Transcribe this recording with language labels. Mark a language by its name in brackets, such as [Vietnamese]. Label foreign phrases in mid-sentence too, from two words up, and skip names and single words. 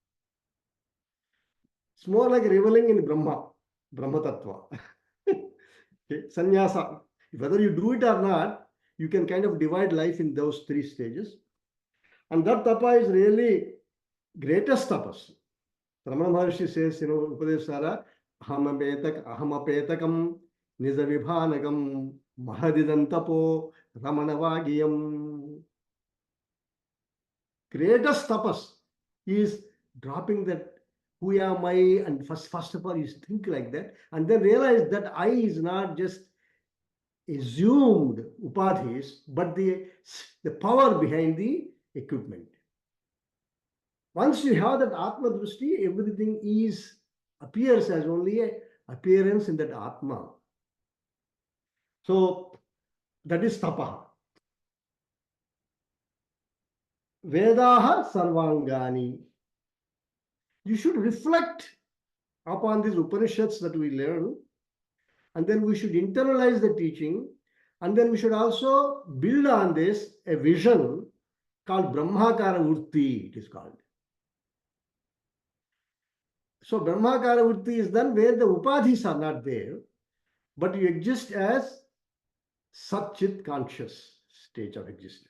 [English] It's more like reveling in [Sanskrit] Brahma Tattva. [English] Okay. Sannyasa. Whether you do it or not, you can kind of divide life in those three stages. And that tapa is really greatest tapas. Ramana Maharshi says, [Sanskrit] Upadesara, ahamapetakam, nizavibhanagam, mahadidantapo, ramanavagiyam. [English] Greatest tapas is dropping that who am I, and first of all you think like that, and then realize that I is not just assumed upadhis, but the power behind the equipment. Once you have that [Sanskrit] Atma Drushti, [English] everything appears as only a appearance in that Atma. So that is tapa. [Sanskrit] Vedaha sarvangani. [English] You should reflect upon these Upanishads that we learn, and then we should internalize the teaching, and then we should also build on this a vision called [Sanskrit] Brahmakara Vrutti, [English] it is called. So [Sanskrit] Brahmakara Vrutti [English] is done where the upadhis are not there, but you exist as Sat-Chit conscious stage of existence.